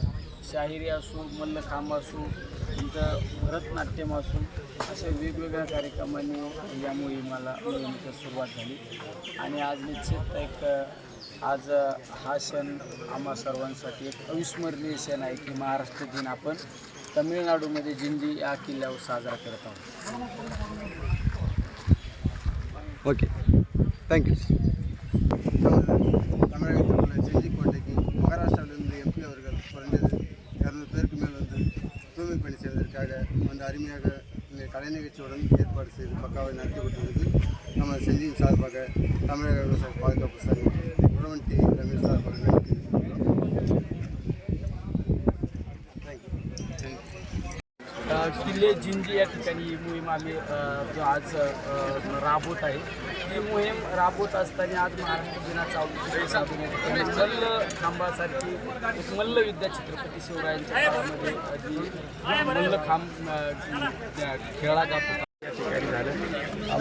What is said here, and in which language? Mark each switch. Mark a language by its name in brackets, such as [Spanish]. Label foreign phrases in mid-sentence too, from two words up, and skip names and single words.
[Marathi] शाहिरी असो, मल्लखांब असो, तुमचं भरतनाट्यम असो, अशा वेगवेगळ्या कार्यक्रमांनी या मोहिमेची सुरुवात झाली. आणि आज निश्चित आज हा क्षण आम्हा सर्वांसाठी एक अविस्मरणीय क्षण आहे की महाराष्ट्र दिन आपण तमिळनाडूमध्ये जिंजी या किल्ल्यावर साजरा करत आहोत. [English] okay thank you. [Tamil] தமிழகத்தில் செஞ்சி கோட்டைக்கு மகாராஷ்டிராவிலிருந்து எம்பி அவர்கள் குறைந்தது 200 பேருக்கு மேல் வந்து தூய்மை பணி செய்வதற்காக வந்து அருமையாக இந்த கலை நிகழ்ச்சியுடன் ஏற்பாடு செய்து பக்காவை நடத்தி கொண்டிருந்தது. நம்ம செஞ்சியின் சார்பாக தமிழக விவசாய பாதுகாப்பு சங்கம் உழவன் டி ரமேஷ் சார்பாக நன்றி. [Marathi] किल्ले जिंजी या ठिकाणी ही मोहीम आम्ही आज राबवत आहे. ही मोहीम राबवत असताना आज महाराष्ट्र दिनाचा औचित्य साधून मल्लखांबासारखी एक मल्लविद्या छत्रपती शिवरायांच्या काळामध्ये जी मल्लखांब खेळला जात होता या ठिकाणी झालं.